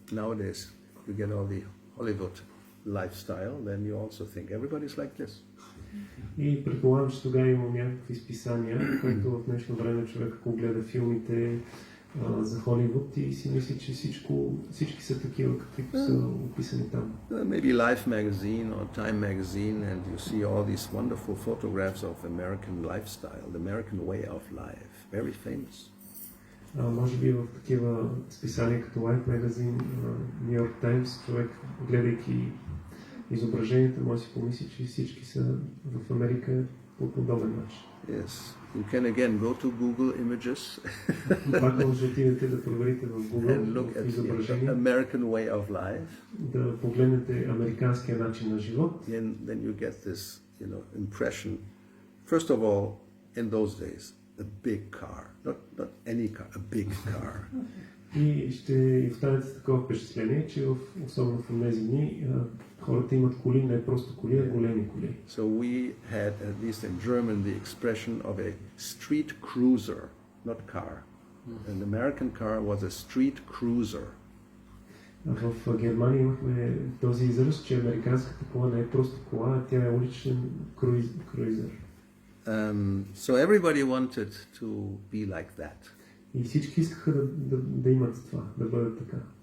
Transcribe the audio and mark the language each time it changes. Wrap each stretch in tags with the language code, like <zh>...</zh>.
<en>Nowadays, you get all the Hollywood lifestyle, then you also think everybody's like this.</en> <bg>И предполагам, че тогава има някакви списания, които в днешно време човек, ако гледа филмите за Холивуд и си мисли, че всички са такива, каквито са описани там.</bg> <en>Maybe Life magazine or Time magazine, and you see all these wonderful photographs of American lifestyle, the American way of life, very famous.</en> <bg>Може би в такива списания като Life magazine, New York Times, човек, гледайки изображенията, може да си помисли, че всички са в Америка по подобен начин.</bg> <en>Yes, you can again go to Google Images</en> <bg>Пак може да отидете да проверите в</bg> <en>and Google look at the</en> <bg>изображения,</bg> <en>American way of life.</en> <bg>да погледнете американския начин на живот.</bg> <en>And then you get this, impression. First of all, in those days, a big car, not any car, a big car.</en> <bg>И ще останете такова впечатление, че особено в тези дни хората имат коли, не просто коли, а големи коли.</bg> <en>So we had, at least in German, the expression of a street cruiser, not car. An American car was a street cruiser.</en> <bg>В Германия имахме този израз, че американската кола не е просто кола, а тя е уличен круизер.</bg> <en>So everybody wanted to be like that.</en> <bg>И всички искаха да имат това, да бъдат така.</bg>